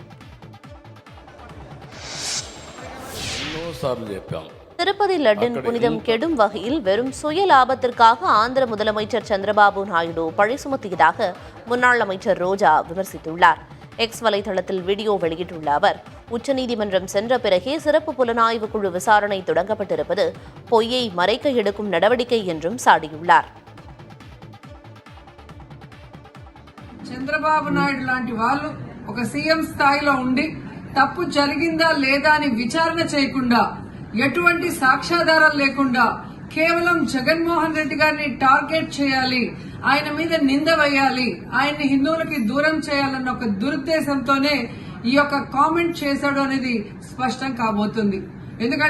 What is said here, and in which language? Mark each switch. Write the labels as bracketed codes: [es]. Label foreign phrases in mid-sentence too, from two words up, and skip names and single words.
[ta] திருப்பதி லட்டின் புனிதம் கெடும் வகையில் வெறும் சுய லாபத்திற்காக ஆந்திர முதலமைச்சர் சந்திரபாபு நாயுடு பழி சுமத்தியதாக முன்னாள் அமைச்சர் ரோஜா விமர்சித்துள்ளார். எக்ஸ் வலைதளத்தில் வீடியோ வெளியிட்டுள்ள அவர், உச்சநீதிமன்றம் சென்ற பிறகே சிறப்பு புலனாய்வு குழு விசாரணை தொடங்கப்பட்டிருப்பது பொய்யை மறைக்க எடுக்கும் நடவடிக்கை என்றும் சாடியுள்ளார். [te] చంద్రబాబు నాయుడు లాంటి వాళ్ళు ఒక సీఎం స్థాయిలో ఉండి తప్పు జరిగిందా లేదా అని విచారణ చేయకుండా, ఎటువంటి సాక్ష్యాధారాలు లేకుండా కేవలం జగన్మోహన్ రెడ్డి గారిని టార్గెట్ చేయాలి, ఆయన మీద నింద వేయాలి, ఆయన్ని హిందువులకి దూరం చేయాలన్న ఒక దురుద్దేశంతోనే ఈ యొక్క కామెంట్ చేశాడు అనేది స్పష్టం కాబోతుంది.